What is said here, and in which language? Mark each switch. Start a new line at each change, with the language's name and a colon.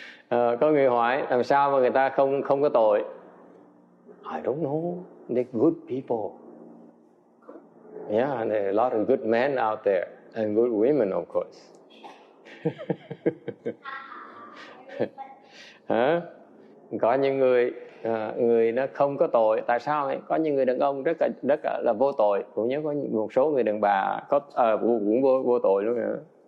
Vietnamese: Có người hỏi làm sao mà người ta không có tội?
English: I don't know. They're good people. Yeah, and there are a lot of good men out there and good women, of course.
Vietnamese: Hả? Có những người nó không có tội. Tại sao ấy? Có những người đàn ông rất là vô tội. Cũng như có một số người đàn bà cũng vô tội luôn nữa.